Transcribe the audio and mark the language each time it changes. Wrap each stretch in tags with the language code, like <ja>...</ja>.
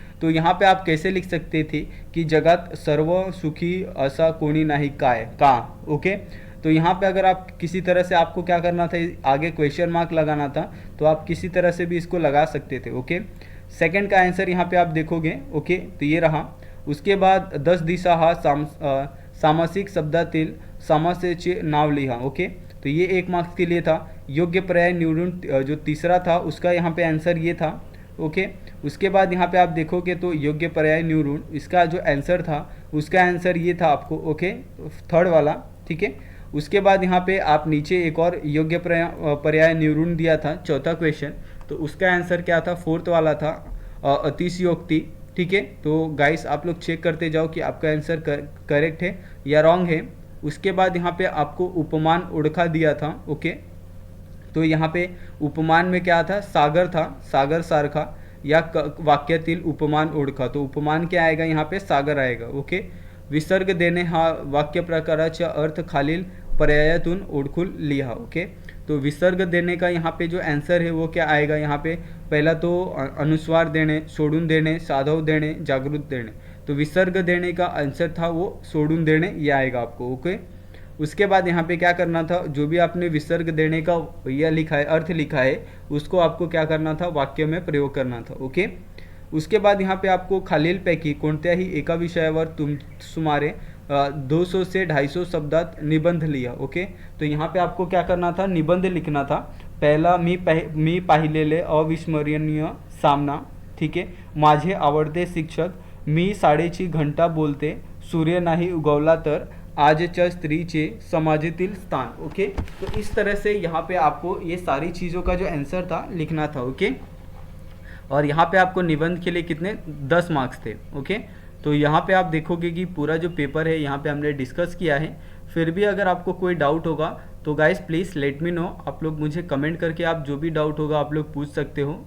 <hi>तो यहाँ पे आप कैसे लिख सकते थे कि</hi> <mr>जगत सर्व सुखी असा कोणी नाही काय का।</mr> <hi>ओके, तो यहाँ पे अगर आप किसी तरह से आपको क्या करना था, आगे क्वेश्चन मार्क लगाना था, तो आप किसी तरह से भी इसको लगा सकते थे। ओके, सेकंड का आंसर यहाँ पे आप देखोगे। ओके, तो ये रहा। उसके बाद</hi> <mr>10 दिशा हा सामासिक शब्दातील समासेचे नाव लिहा।</mr> <hi>ओके, तो ये 1 मार्क्स के लिए था।</hi> <mr>योग्य पर्याय निवडून</mr> <hi>जो तीसरा था उसका यहाँ पे आंसर ये था। ओके, उसके बाद यहाँ पे आप देखोगे तो</hi> <mr>योग्य पर्याय निवडून</mr> <hi>इसका जो आंसर था उसका आंसर ये था आपको। ओके, थर्ड वाला। ठीक है, उसके बाद यहाँ पे आप नीचे एक और</hi> <mr>योग्य पर्याय निवडून</mr> <hi>दिया था, चौथा क्वेश्चन, तो उसका आंसर क्या था, फोर्थ वाला था अतिशयोक्ति। ठीक है, तो गाइस आप लोग चेक करते जाओ कि आपका आंसर करेक्ट है या रॉन्ग है। उसके बाद यहाँ पे आपको उपमान ओळखा दिया था। ओके, तो यहाँ पे उपमान में क्या था, सागर था, सागर सारखा,</hi> <mr>या वाक्यातील उपमान ओळखा,</mr> <hi>तो उपमान क्या आएगा यहाँ पे, सागर आएगा।</hi> <mr>ओके, विसर्ग देणे हा वाक्य प्रकाराचा अर्थ खालील पर्यायातून ओळखून लिहा।</mr> <hi>ओके, तो विसर्ग देने का यहाँ पे जो आंसर है वो क्या आएगा, यहाँ पे पहला तो अनुस्वार देने, सोडून देने, साधव देने, जागृत देने, तो विसर्ग देने का आंसर था वो सोडून देने, ये आएगा आपको। ओके, उसके बाद यहाँ पे क्या करना था, जो भी आपने विसर्ग देने का यह लिखा है, अर्थ लिखा है, उसको आपको क्या करना था, वाक्य में प्रयोग करना था। ओके, उसके बाद यहाँ पे आपको</hi> <mr>खालीलपैकी कोणत्याही एका विषयावर सुमारे 200 से 250 शब्दात निबंध लिहा।</mr> <hi>ओके, तो यहाँ पे आपको क्या करना था, निबंध लिखना था।</hi> <mr>पहला मी पाहिलेले अविस्मरणीय सामना। ठीक है, माझे आवडते शिक्षक, मी शाळेची घंटा बोलते, सूर्य नाही उगवला तर, आजच्या स्त्रीचे समाजातील स्थान।</mr> <hi>ओके, तो इस तरह से यहाँ पे आपको ये सारी चीज़ों का जो आंसर था लिखना था। ओके, और यहाँ पे आपको निबंध के लिए कितने 10 मार्क्स थे। ओके, तो यहाँ पे आप देखोगे कि पूरा जो पेपर है यहाँ पे हमने डिस्कस किया है। फिर भी अगर आपको कोई डाउट होगा तो guys</hi> <en>please let me know,</en> <hi>आप लोग मुझे कमेंट करके आप जो भी डाउट होगा आप लोग पूछ सकते हो।</hi>